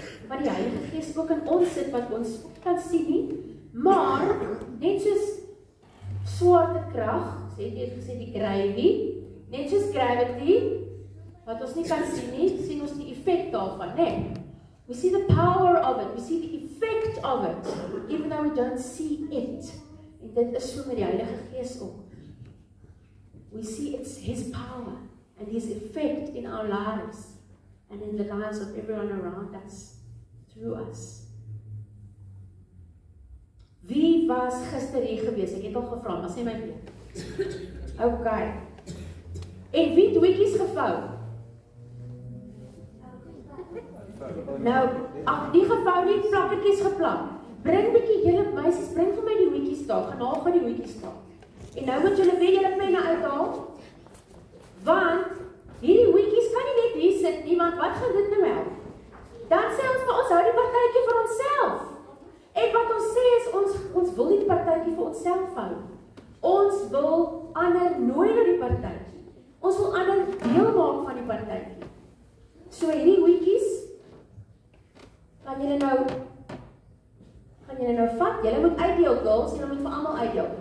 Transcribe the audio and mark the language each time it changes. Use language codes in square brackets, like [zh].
[af] wat die Heilige Gees ook in ons sit, wat ons kan sien nie, maar, net soos swaartekrag, sê jy het gesê die gravy, net soos gravity, wat ons nie kan sien nie, sien ons die effek daarvan, nee. [en] We see the power of it, we see the effect of it, even though we don't see it. [af] En dit is so met die Heilige Gees ook. [en] We see it's His power and His effect in our lives and in the lives of everyone around us, through us. [af] Wie was gister hier gewees? Ek het al gevra, maar sê my weer. Okay. En wie het hoekies gevou? Nou, ag, nie gevou nie, plakketjies geplak. Bring bietjie julle meisies, bring vir my die hoekies daar, gaan haal vir die hoekies daar. En nou moet julle weer julle penne uithaal, want hierdie hoekies kan nie net hier sit nie, want wat gaan dit nou help? Dan sê ons vir ons hou die partytjie vir onsself. En wat ons sê is, ons wil die partytjie vir onsself hou. Ons wil ander nooi na die partytjie. Ons wil ander deel maak van die partytjie. So hierdie hoekies, gaan julle nou vat, julle moet uitdeel, girls, julle moet vir almal uitdeel.